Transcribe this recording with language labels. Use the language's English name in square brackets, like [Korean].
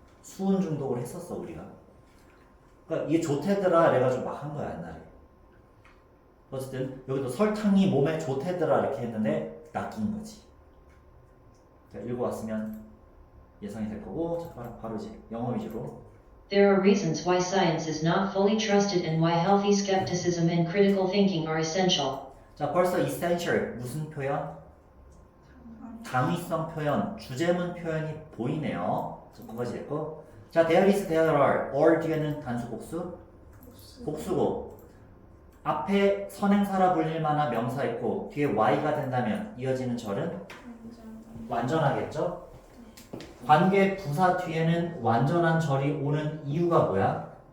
[Korean] 수은 중독을 했었어 우리가. 그러니까 이게 좋대더라 이래가지고 막 한 거야 옛날에. 어쨌든 여기도 설탕이 몸에 좋대더라 이렇게 했는데 낚인 거지. 자, 읽어왔으면 예상이 될 거고 자, 바로 이제 영어 위주로. [English] There are reasons why science is not fully trusted and why healthy skepticism and critical thinking are essential. [Korean] 자, 벌써 essential 무슨 표현? 당위성 표현, 주제문 표현이 보이네요. 자, 그거지 됐고. 자, there is, there are, or 뒤에는 단수 복수? 복수고. 앞에 선행사라 불릴 만한 명사 있고 뒤에 y가 된다면 이어지는 절은 완전하겠죠? 관계 부사 뒤에는 완전한 절이 오는 이유가 뭐야?